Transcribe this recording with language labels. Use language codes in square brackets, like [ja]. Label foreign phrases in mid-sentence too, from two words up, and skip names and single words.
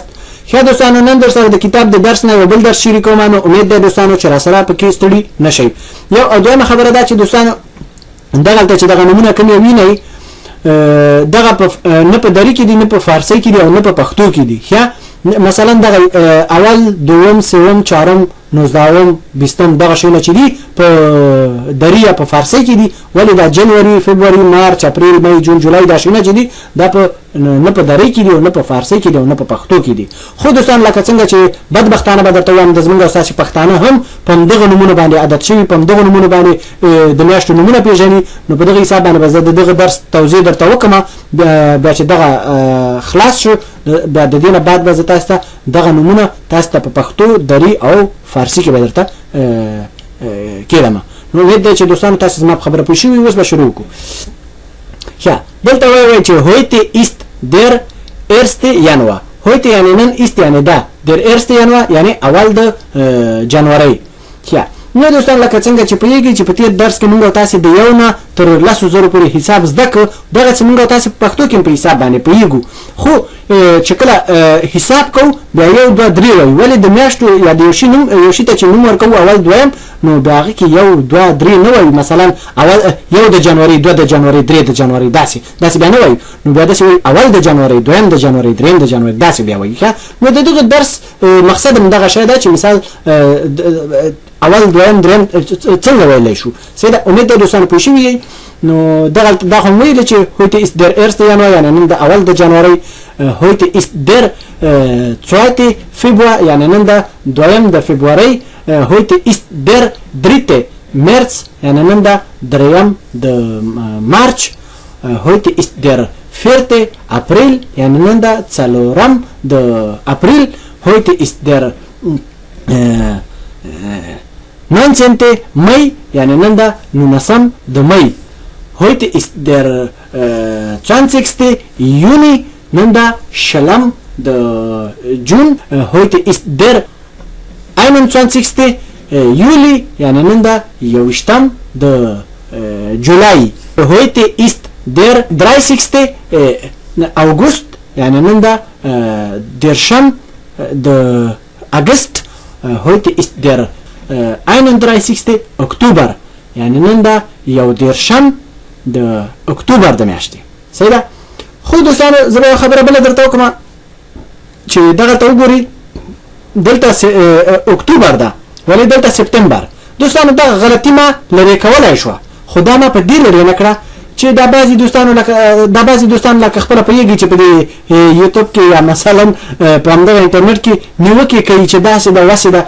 [ps] ښه دوستانو، نن در سره د کتاب د درس نه یو بل درس شریکوم. نو امید ده دوستانو چې را سره پکې ستړي نشئ. یو او دویمه خبره ده چې دوستانو دغلته چې دغه نمونه کوم وینئ دغه نه په دری کې دي، نه په فارسی کې دي او نه په پښتو کې دي. ښه مثلا دغه اول، دوم، سوم، چهارم، نوزدهم، بیستم دغه شیونه چې دي په دری یا په فارسی کې دي، ولې دا جنوري، فبروري، مارچ، اپریل، مئی، جون، جولای دا شیونه چې دي دا په نه په دری کې دي او نه په فارسی کې دي او نه په پښتو کې دي. خو دوستان لکه څنګه چې بدبختانه به درته وایم د زمونږ او ستاسې پښتانه هم په همدغه نومونو باندې عادت شوي، په همدغه نومونو باندې د میاشتو نومونه پېژني. نو په دغه حساب باندې به زه د دغه درس توضیح درته وکړم. بیا چې دغه خلاص شو بیا د دې نه بعد به زه تاسو ته دغه نومونه تاسو ته په پښتو، دری او فارسی کې به درته کېږم. نو امید دی چې دوستانو تاسو زما په خبره پوه شوي. اوس به شروع وکړو. ښه، دلته وایي چې [de] heute ist der 1. Januar. [ps] heute یعنې نن، ist یعنې دا، [de] der 1. Januar [ps] یعنې اول د جنورۍ. ښه، نو دوستان لکه څنګه چې پوهېږئ چې په تېر درس کې موږ او تاسې د 1 نه تر 10,000 پورې حساب زده کړو. دغسې موږ او تاسې په پښتو کې هم په حساب باندې پوهېږو. خو چې کله حساب کوو بیا 1 2 3 وایو. ولې د میاشتو یا د یو شي ته چې نوم ورکوو اول، دویم، نو بیا هغې کې 1 2 3 نه وایو. مثلا اول 1 د جنوري، 2 د جنوري، 3 د جنوري، داسې بیا نه وایو. نو بیا داسې وایو اول د جنوري، دویم د جنوري، دریم د جنوري، داسې بیا وایو. ښه، نو د دغه درس مقصد هم دغه شی ده چې مثال اول، دویم، دریم څنګه ویلی شو. سیده امید ده دوستانو پوه شوي یئ. نو دا خو ویل چې [de] heute ist der 1. [ps] Januar یعنې نن د اول د جنورۍ. [de] heute ist der 2. [ps] Februar یعنې نن د دویم د فبرورۍ. [de] heute ist der 3. [ps] März یعنې نن د دریم د مارچ. [de] heute ist der 4. April [ps] یعنې نن د څلورم د اپریل. [de] heute ist der 19. [ps] Mai یعنې نن د 19 د مئی. [de] heute ist der 20. [ps] Juni نن د 20 د جون. [de] heute ist der 21. [ps] Juli یعنې نن د 21 د جولای. [de] heute ist der 30. August [ps] یعنې نن د 10 د اگست. [de] heute ist der 31. [ps] Oktober یعنې نن د 11 د اکتوبر د میاشتې. صحیح ده. خو دوستانو زه به خبره بله درته وکړم چې دغه ته وګورئ دلته اکتوبر ده، ولې دلته سپتمبر. دوستانو دغه غلطي ما لرې کولی شوه، خو دا ما په دې لرې نه کړه چې دا بعضې دوستانو لکه خپله پوهېږي چې په دې یوټیوب کې یا مثلا په همدغه انټرنټ کې نیوکې کوي چې داسې ده وسې ده.